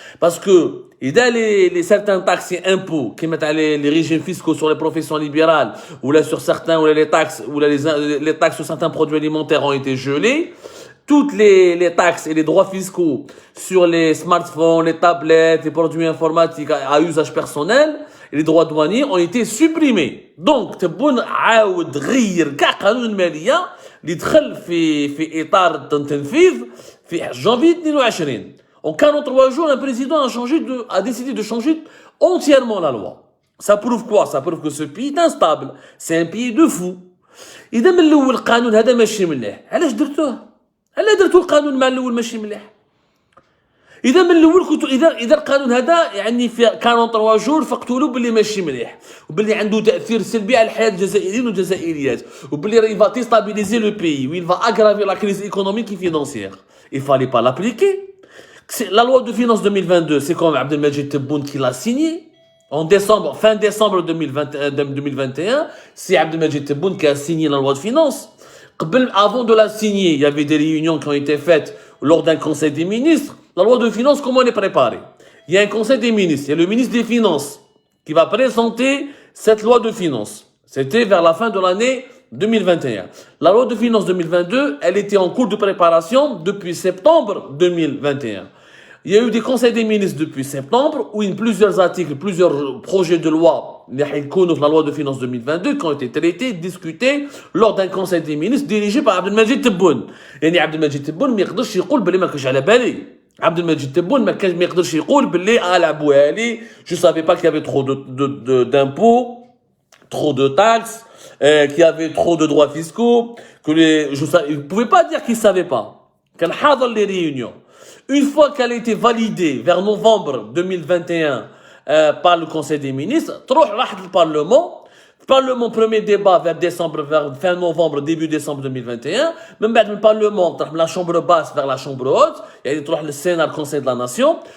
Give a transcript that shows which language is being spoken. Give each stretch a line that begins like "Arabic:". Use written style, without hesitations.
French: Parce que il y a certains taxes et impôts qui mettent les régimes fiscaux sur les professions libérales ou là sur certains ou les taxes sur certains produits alimentaires ont été gelés. Toutes les taxes et les droits fiscaux sur les smartphones, les tablettes, les produits informatiques à usage personnel et les droits douaniers ont été supprimés.
Arabic: Donc, تبون عاود غير كاع قانون المالية اللي دخل في إطار التنفيذ في
French: janvier 22. En 43 jours, un président a décidé de changer entièrement la loi. Ça prouve quoi? Ça prouve que ce pays est instable. C'est un pays de fous.
Arabic: إذا من الأول القانون هذا ماشي مليح، علاش درتوه؟ علاش درتو القانون مع الأول ماشي مليح؟ إذا من الأول كنتو إذا القانون هذا يعني في 43 جور فقتوا له باللي ماشي مليح وباللي عنده تأثير سلبي على الحياة الجزائريين والجزائريات وباللي
French: il va déstabiliser le pays ou il va aggraver la crise économique et financière. Il fallait pas l'appliquer. La loi de finances 2022, c'est quand même Abdelmajid Tebboune qui l'a signé. En décembre, fin décembre 2021, c'est Abdelmajid Tebboune qui a signé la loi de finances. Avant de la signer, il y avait des réunions qui ont été faites lors d'un conseil des ministres. La loi de finances, comment elle est préparée? Il y a un conseil des ministres, il y a le ministre des Finances qui va présenter cette loi de finances. C'était vers la fin de l'année 2021. La loi de finances 2022, elle était en cours de préparation depuis septembre 2021. Il y a eu des conseils des ministres depuis septembre où plusieurs articles, plusieurs projets de loi, la loi de finances 2022, qui ont été traités, discutés lors d'un conseil des ministres dirigé par Abdelmajid Tebboune.
Arabic: يعني Abdelmajid Tebboune ما يقدرش يقول باللي ما كانش على بالي.
French: Abdelmajid Tebboune
Arabic: ما يقدرش يقول باللي لعبوها لي,
French: je savais pas qu'il y avait trop d'impôts, trop de taxes, qu'il y avait trop de droits fiscaux, il ne pouvait pas dire qu'il ne savait pas. Qu'il
Arabic: حاضر
French: les réunions. Une fois qu'elle a été validée vers novembre 2021 par le Conseil des ministres, le Parlement, premier débat vers fin novembre, début décembre 2021, même le Parlement, la Chambre basse vers la Chambre haute, il y a le Sénat, le Conseil de la Nation,